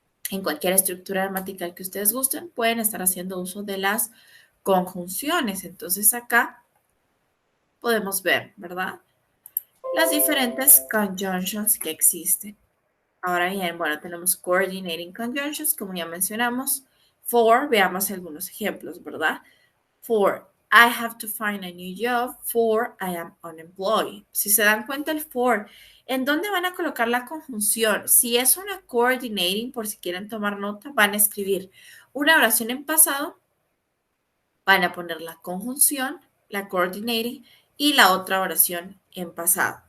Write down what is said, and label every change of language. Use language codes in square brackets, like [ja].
[es] En cualquier estructura gramatical que ustedes gusten, pueden estar haciendo uso de las conjunciones. Entonces acá podemos ver, ¿verdad? Las diferentes conjunctions que existen. Ahora bien, bueno, tenemos coordinating conjunctions, como ya mencionamos. For, veamos algunos ejemplos, ¿verdad? [en] For, I have to find a new job. For, I am unemployed. [es] Si se dan cuenta el for, ¿en dónde van a colocar la conjunción? Si es una coordinating, por si quieren tomar nota, van a escribir una oración en pasado, van a poner la conjunción, la coordinating, y la otra oración en pasado.